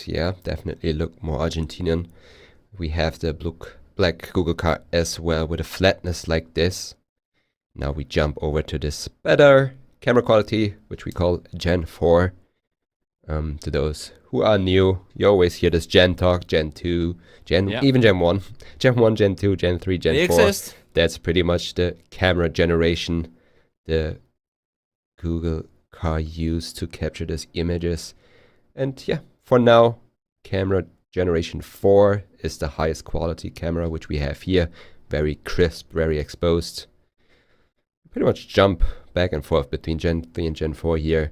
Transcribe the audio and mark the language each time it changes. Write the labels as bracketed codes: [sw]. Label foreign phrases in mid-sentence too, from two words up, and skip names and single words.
[en] Yeah, definitely look more Argentinian. We have the black Google car as well with a flatness like this. Now we jump over to this better camera quality, which we call Gen 4. To those who are new, you always hear this Gen talk, Gen 2, even Gen 1. Gen 1, Gen 2, Gen 3, Gen 4. Exist. That's pretty much the camera generation the Google car used to capture these images. And yeah, for now, camera generation 4 is the highest quality camera, which we have here. Very crisp, very exposed. Pretty much jump back and forth between Gen 3 and Gen 4 here.